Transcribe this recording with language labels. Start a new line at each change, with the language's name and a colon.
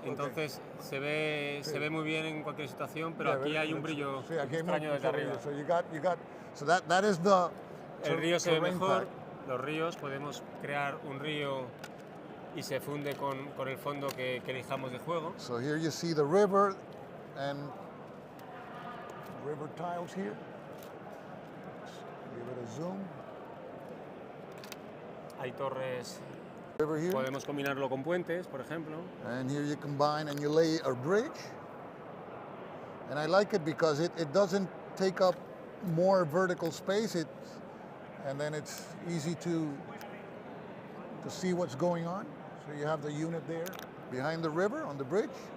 Spanish: Entonces se ve muy bien en cualquier situación, pero aquí hay un brillo extraño desde arriba.
English: So that is
Spanish: el río se ve mejor, los ríos, podemos crear un río y se funde con el fondo que elijamos de juego.
English: So here you see the river and river tiles here. Give it a zoom.
Spanish: Hay torres, podemos combinarlo con puentes, por ejemplo.
English: And here you combine and you lay a bridge. And I like it because it doesn't take up more vertical space, and then it's easy to see what's going on. So you have the unit there behind the river on the bridge.